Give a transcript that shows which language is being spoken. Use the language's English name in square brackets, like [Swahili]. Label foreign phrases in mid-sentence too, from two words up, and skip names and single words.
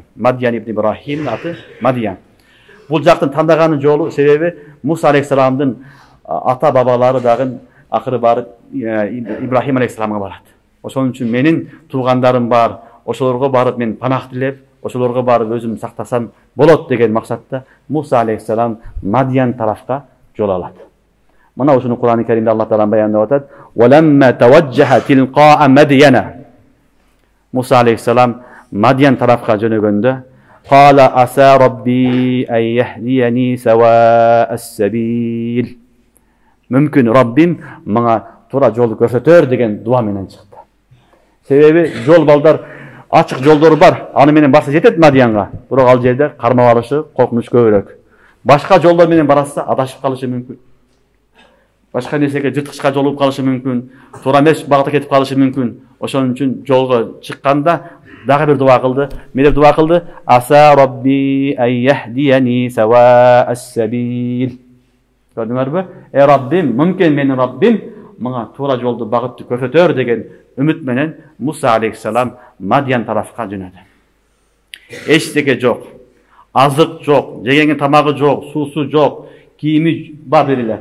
[Kyrgyz] Мадиян ибн Ибрахимдин аты Мадиян. Бул жактын тандаганы жолу себеби Муса алейхиссаламдын ата бабалары дагы акыры барып Ибрахим алейхиссаламга барат. Ошон үчүн менин туугандарым бар, ошолорго барып мен панах тилеп, ошолорго барып өзүм сактасам болот деген максатта Муса алейхиссалам Мадиян тарафка жол алат. Мына ушуну Кур'ан-ы Каримде Алла Таала баяндап атат. [Arabic] "ولما توجه تلقاء مدين." [Kyrgyz] Муса алейхиссалам Мадиян тарафка жөнөгөндө, [Arabic] "قال عسى ربي أن يهديني سواء السبيل." [Kyrgyz] Мүмкүн Раббим мага туура жолду көрсөтөр деген дуа менен чыкты. Себеби жол балдар ачык жолдору бар. Аны менен барса жетет Мадиянга. Бирок ал жерде кармап алышы коркунуч көбүрөөк. Башка жолдор менен барса адашып калышы мүмкүн. Башка нерсеге жырткычка жолугуп калышы мүмкүн. Туура эмес багытта кетип калышы мүмкүн. Ошон үчүн жолго чыкканда дагы бир дуа кылды. Эмне деп дуа кылды? [Arabic] عسى ربي أن يهديني سواء السبيل. [Kyrgyz] Көрдүңөрбү? Раббим, мүмкүн менин Раббим мага туура жолду багытты көрсөтөр деген үмүт менен Муса алейхиссалам Мадиян тарафка жөнөдү. Эчтеке жок, азык жок, жегенге тамагы жок, суусу жок, кийими бар бериле.